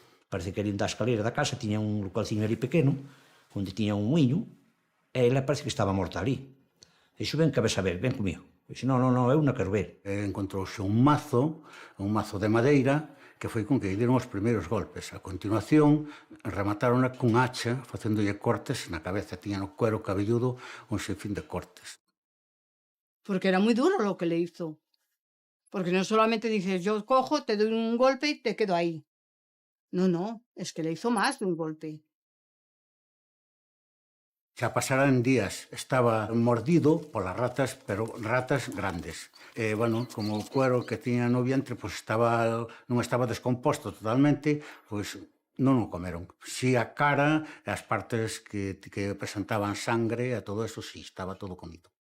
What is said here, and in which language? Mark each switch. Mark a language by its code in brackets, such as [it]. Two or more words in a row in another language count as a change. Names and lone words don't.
[gl] Parece que ali da escalera da casa tiña un localciño ali pequeno, onde tiña un muiño, e ela parece que estaba morta ali. Dixo, ven que ves a ver, ven comigo. Dixo, non, eu non quero ver. Encontrouse un mazo de madeira, que foi con que lle deron os primeiros golpes. A continuación, remataron cun hacha, facéndolle cortes na cabeza. Tiña no cuero cabelludo un sinfín de cortes. [es] Porque era muy duro lo que le hizo. Porque no solamente dices, yo cojo, te doy un golpe y te quedo ahí. No, es que le hizo más de un golpe. [gl] Xa pasaran días, estaba mordido polas ratas, pero ratas grandes. Bueno, como o cuero que tiña no vientre pois non estaba descomposto totalmente, pois non o comeron. Si a cara, as partes que presentaban sangre, e todo eso, si, estaba todo comido.